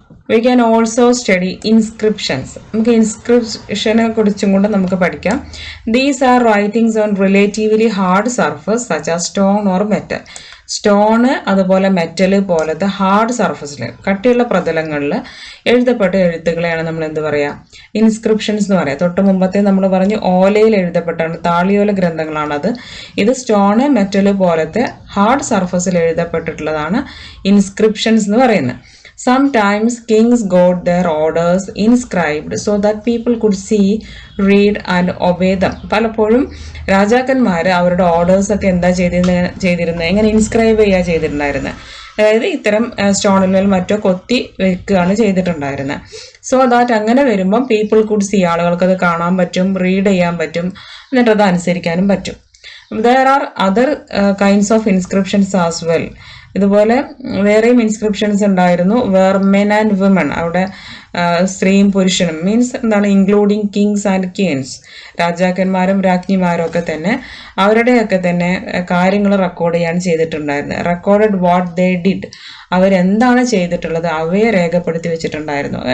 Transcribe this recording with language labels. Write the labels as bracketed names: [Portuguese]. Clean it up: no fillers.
[English] We can also study inscriptions. [Malayalam] നമുക്ക് ഇൻസ്ക്രിപ്ഷനെ കുറിച്ചും കൂടെ നമുക്ക് പഠിക്കാം. [English] These are writings on relatively hard surface such as stone or metal. [Malayalam] Stone അതുപോലെ മെറ്റല് പോലത്തെ ഹാർഡ് സർഫസിൽ കട്ടിയുള്ള പ്രതലങ്ങളിൽ എഴുതപ്പെട്ട എഴുത്തുകളെയാണ് നമ്മൾ എന്ത് പറയാ, ഇൻസ്ക്രിപ്ഷൻസ് എന്ന് പറയാം. തൊട്ട് മുമ്പത്തെ നമ്മൾ പറഞ്ഞു ഓലയിൽ എഴുതപ്പെട്ടാണ്, താളിയോല ഗ്രന്ഥങ്ങളാണത്. ഇത് സ്റ്റോണ് മെറ്റല് പോലത്തെ ഹാർഡ് സർഫസിൽ എഴുതപ്പെട്ടിട്ടുള്ളതാണ് ഇൻസ്ക്രിപ്ഷൻസ് എന്ന് പറയുന്നത്. [English] Sometimes kings got their orders inscribed so that people could see, read and obey them. [Malayalam] പലപ്പോഴും രാജാക്കന്മാർ അവരുടെ ഓർഡേഴ്സ് ഒക്കെ എന്താ ചെയ്തിരുന്നത് എങ്ങനെ ഇൻസ്ക്രൈബ് ചെയ്യുക ചെയ്തിട്ടുണ്ടായിരുന്നത്. അതായത് ഇത്തരം സ്റ്റോണിന്മേൽ മറ്റോ കൊത്തി വെക്കുകയാണ് ചെയ്തിട്ടുണ്ടായിരുന്നത്. [English] so that [Malayalam] അങ്ങനെ വരുമ്പം [English] people could see, [Malayalam] ആളുകൾക്ക് അത് കാണാൻ പറ്റും, റീഡ് ചെയ്യാൻ പറ്റും, എന്നിട്ട് അത് അനുസരിക്കാനും പറ്റും. [English] There are other kinds of inscriptions as well. [Malayalam] ഇതുപോലെ വേറെയും ഇൻസ്ക്രിപ്ഷൻസ് ഉണ്ടായിരുന്നു. [English] where men and women, [Malayalam] അവിടെ സ്ത്രീയും പുരുഷനും, മീൻസ് എന്താണ്, [English] including kings and queens, [Malayalam] രാജാക്കന്മാരും രാജ്ഞിമാരും ഒക്കെ തന്നെ അവരുടെയൊക്കെ തന്നെ കാര്യങ്ങൾ റെക്കോർഡ് ചെയ്യാൻ ചെയ്തിട്ടുണ്ടായിരുന്നു. [English] recorded what they did, [Malayalam] അവരെന്താണ് ചെയ്തിട്ടുള്ളത് അവയെ രേഖപ്പെടുത്തി വെച്ചിട്ടുണ്ടായിരുന്നു.